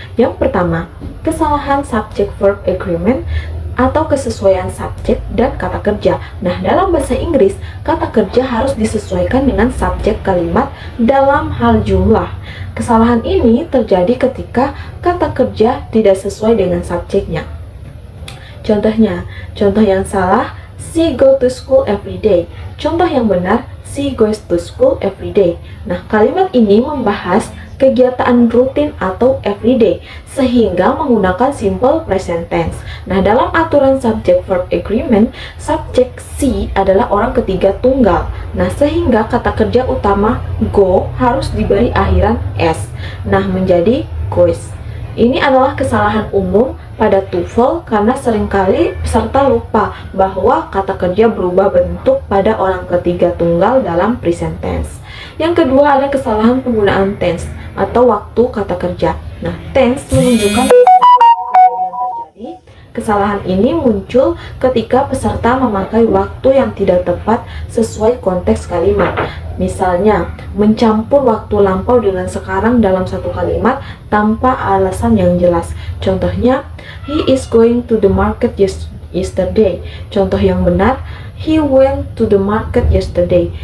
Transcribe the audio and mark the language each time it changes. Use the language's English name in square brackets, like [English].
[Indonesian] Yang pertama, kesalahan subject-verb agreement atau kesesuaian subjek dan kata kerja. Nah, dalam bahasa Inggris, kata kerja harus disesuaikan dengan subjek kalimat dalam hal jumlah. Kesalahan ini terjadi ketika kata kerja tidak sesuai dengan subjeknya. Contohnya, contoh yang salah, [English] she go to school every day. [Indonesian] Contoh yang benar, [English] she goes to school every day. [Indonesian] Nah, kalimat ini membahas kegiatan rutin atau everyday, sehingga menggunakan simple present tense. Nah, dalam aturan subject verb agreement, subjek she adalah orang ketiga tunggal. Nah, sehingga kata kerja utama go harus diberi akhiran s. Nah, menjadi goes. Ini adalah kesalahan umum pada TOEFL karena seringkali peserta lupa bahwa kata kerja berubah bentuk pada orang ketiga tunggal dalam present tense. Yang kedua, ada kesalahan penggunaan tense atau waktu kata kerja. Nah, tense menunjukkan yang terjadi. Kesalahan ini muncul ketika peserta memakai waktu yang tidak tepat sesuai konteks kalimat. Misalnya, mencampur waktu lampau dengan sekarang dalam satu kalimat tanpa alasan yang jelas. [English] Contohnya, he is going to the market yesterday. [Indonesian] Contoh yang benar, [English] he went to the market yesterday.